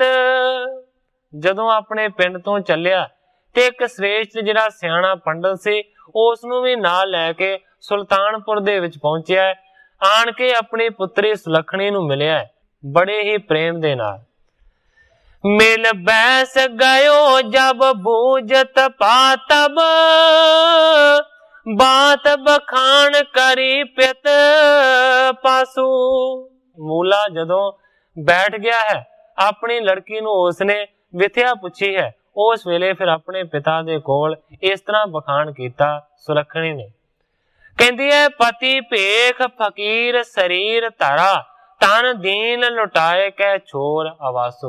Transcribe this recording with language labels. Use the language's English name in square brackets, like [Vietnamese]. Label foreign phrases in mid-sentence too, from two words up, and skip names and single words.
[Punjabi] ਜਦੋਂ ਆਪਣੇ ਪਿੰਡ ਤੋਂ ਚੱਲਿਆ ਤੇ ਇੱਕ ਸ਼੍ਰੇਸ਼ਟ ਜਿਹੜਾ ਸਿਆਣਾ ਪੰਡਿਤ ਸੀ ਉਸ ਨੂੰ ਵੀ ਨਾਲ ਲੈਕੇ ਸੁਲਤਾਨਪੁਰ ਦੇ ਵਿੱਚ ਪਹੁੰਚਿਆ। ਆਣ ਕੇ ਆਪਣੀ ਪੁੱਤਰੀ ਸੁਲੱਖਣੀ ਨੂੰ ਮਿਲਿਆ ਬੜੇ ਹੀ ਪ੍ਰੇਮ ਦੇ ਨਾਲ। [Braj] मिल बैस गयो जब बूझत पातब बात बखान करी पित पासू। [Punjabi] ਮੂਲਾ ਜਦੋਂ ਬੈਠ ਗਿਆ ਹੈ ਆਪਣੀ ਲੜਕੀ ਨੂੰ ਉਸਨੇ ਵਿਥਿਆ ਪੁੱਛੀ ਹੈ, ਉਸ ਵੇਲੇ ਫਿਰ ਆਪਣੇ ਪਿਤਾ ਦੇ ਕੋਲ ਇਸ ਤਰ੍ਹਾਂ ਬਖਾਨ ਕੀਤਾ ਸੁਲੱਖਣੀ ਨੇ। ਕਹਿੰਦੀ ਹੈ [Braj] पति भेख फकीर शरीर धरा तन दीन लुटाए कै छोर आवासो।